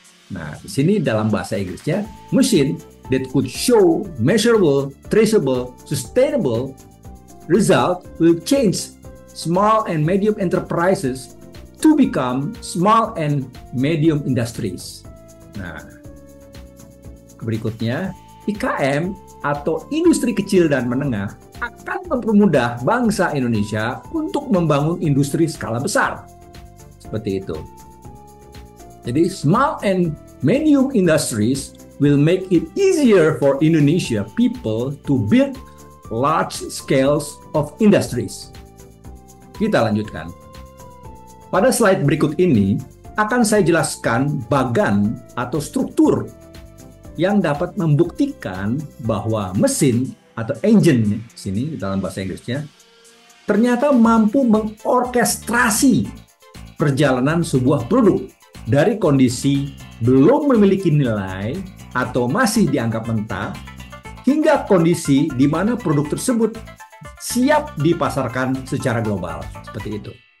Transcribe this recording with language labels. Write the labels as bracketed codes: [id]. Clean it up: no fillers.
[id] Nah, di sini dalam bahasa Inggrisnya, [en] machine that could show measurable, traceable, sustainable result will change small and medium enterprises to become small and medium industries. [id] Nah, berikutnya, IKM atau industri kecil dan menengah akan mempermudah bangsa Indonesia untuk membangun industri skala besar. Seperti itu. [en] Jadi, small and medium industries will make it easier for Indonesia people to build large scales of industries. [id] Kita lanjutkan. Pada slide berikut ini akan saya jelaskan bagan atau struktur yang dapat membuktikan bahwa mesin atau engine sini dalam bahasa Inggrisnya ternyata mampu mengorkestrasi perjalanan sebuah produk dari kondisi belum memiliki nilai atau masih dianggap mentah hingga kondisi di mana produk tersebut siap dipasarkan secara global, seperti itu.